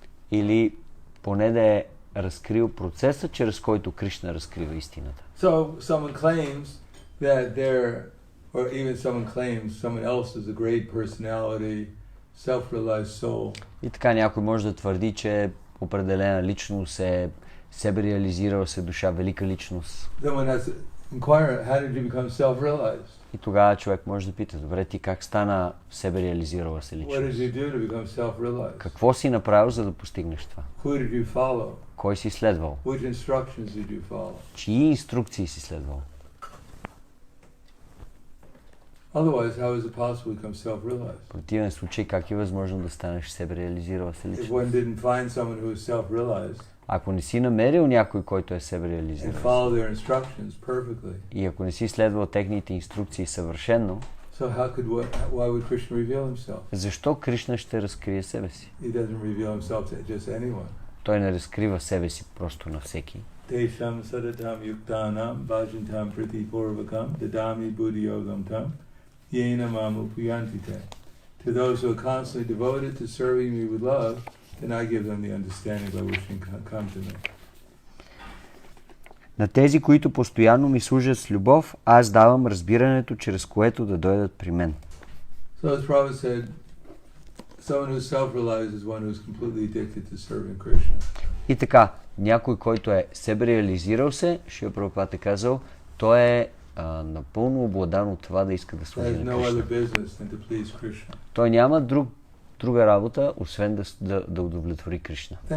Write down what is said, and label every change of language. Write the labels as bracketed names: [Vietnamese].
[Bulgarian] Или поне да е разкрил процеса, чрез който Кришна разкрива истината. [English] So someone claims that or even someone claims someone else is a great personality, self-realized soul. [Bulgarian] И така някой може да твърди, че определена личност е себе реализирала се душа, велика личност. [English] Someone has to inquire, how did you become self-realized? [Bulgarian] И тогава човек може да пита, добре, ти как стана себе реализирала се личност? [English] What did you do to become self-realized? [Bulgarian] Какво си направил, за да постигнеш това? [English] Who did you follow? [Bulgarian] Кой си следвал? [English] Which instructions did you follow? [Bulgarian] Чии инструкции си следвал? [English] Otherwise, how is it possible to become self-realized? [Bulgarian] В противен случай, как е възможно да станеш себе реализирала се личност? [English] If one didn't find someone who is self-realized, [Bulgarian] ако не си намерил някой, който е себе реализирал, [English] and follow their instructions perfectly, [Bulgarian] и ако не си следвал техните инструкции съвършено, [English] so why would Krishna reveal himself? [Bulgarian] Защо Кришна ще разкрие себе си? [English] He doesn't reveal himself to just anyone. [Bulgarian] Той не разкрива себе си просто на всеки. [Sanskrit] Tesham sadatam yuktanam bhajantam priti purvakam dadami buddhi yogam tam yena mam upayantite. [English] To those who are constantly devoted to serving me with love, then I give them the understanding by which they can come to me. [Bulgarian] На тези, които постоянно ми служат с любов, аз давам разбирането, чрез което да дойдат при мен. [English] So as Prabhupada said, someone who's self-realized is one who's completely addicted to serving Krishna. [Bulgarian] И така, някой, който е себе реализирал се, Шрила Прабхупада е казал, той е напълно обладан от това да иска да служи на Кришна. Той няма друга работа, освен да удовлетвори Кришна.